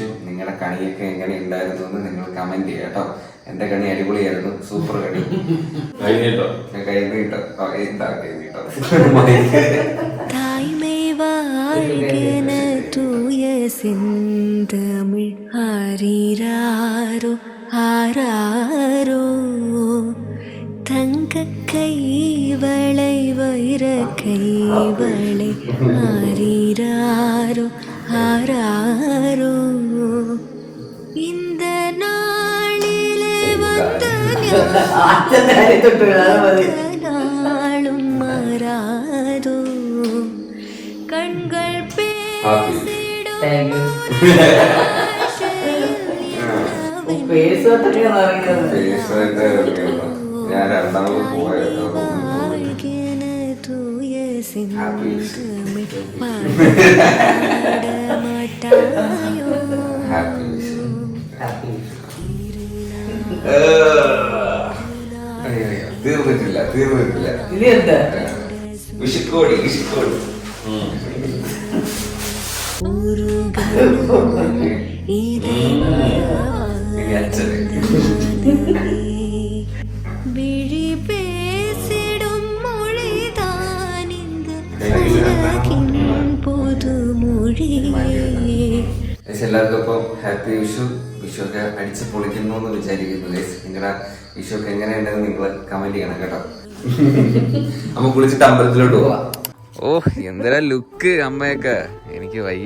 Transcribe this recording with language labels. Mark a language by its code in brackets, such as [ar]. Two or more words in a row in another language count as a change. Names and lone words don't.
[ml] നിങ്ങളുടെ കണിയൊക്കെ എങ്ങനെ ഉണ്ടായിരുന്നു എന്ന് നിങ്ങൾ കമന്റ് ചെയ്യുക കേട്ടോ. എന്റെ കണി അടിപൊളിയായിരുന്നു. സൂപ്പർ കണി. കഴിഞ്ഞിട്ടോ. [ta] தூய செந்தமிழ் ஆரீராரோ ஆராரோ தங்க கைவளை வைர கைவளை ஆரீராரோ ஆராரோ இந்த நாளிலே வந்த நாளும் மாறாதோ கண்கள் [ml] ഞാൻ രണ്ടാമത് പോയത് [ta] தூய செந்தமிழ் [ml] തീർന്നിട്ടില്ല. വിഷുക്കോടി [ta] விழி பேசிடும் மொழிதான் இந்த പുതുമൊഴി. [ml] എല്ലാവർക്കും ഇപ്പം ഹാപ്പി വിഷു. വിഷു ഒക്കെ അടിച്ച് പൊളിക്കുന്നു എന്ന് വിചാരിക്കുന്നു ഗൈസ്. നിങ്ങളുടെ വിഷു ഒക്കെ എങ്ങനെയുണ്ടെന്ന് നിങ്ങൾ കമന്റ് ചെയ്യണം കേട്ടോ. അമ്മ കുളിച്ചിട്ട് അമ്പലത്തിലോട്ട് പോവാ. ഓ എന്തൊരു ലുക്ക് അമ്മയൊക്കെ. എനിക്ക് വയ്യ.